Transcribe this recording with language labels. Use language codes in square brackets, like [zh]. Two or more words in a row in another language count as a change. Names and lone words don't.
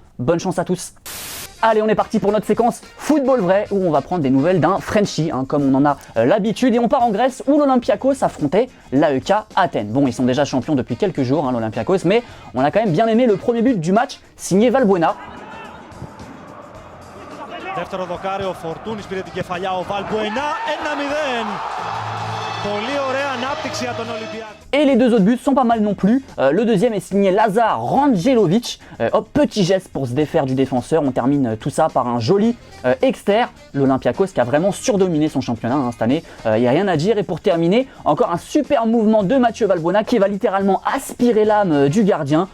[fr] Bonne chance à tous. Allez, on est parti pour notre séquence football vrai où on va prendre des nouvelles d'un Frenchie, comme on en a l'habitude. Et on part en Grèce où l'Olympiakos affrontait l'AEK Athènes. Bon, ils sont déjà champions depuis quelques jours, l'Olympiakos, mais on a quand même bien aimé le premier but du match signé Valbuena. [el] Δεύτερο δοκάρι ο Φορτούνης πήρε την κεφαλιά ο Valbuena 1-0. Πολύ ωραία ανάπτυξη για τον Ολυμπιακό. [fr] Et les deux autres buts sont pas mal non plus. Le deuxième est signé Lazar Rangelovic. Petit geste pour se défaire du défenseur. On termine tout ça par un joli exter. L'Olympiakos qui a vraiment surdominé son championnat cette année. Il n'y a rien à dire. Et pour terminer, encore un super mouvement de Mathieu Valbuena qui va littéralement aspirer l'âme du gardien.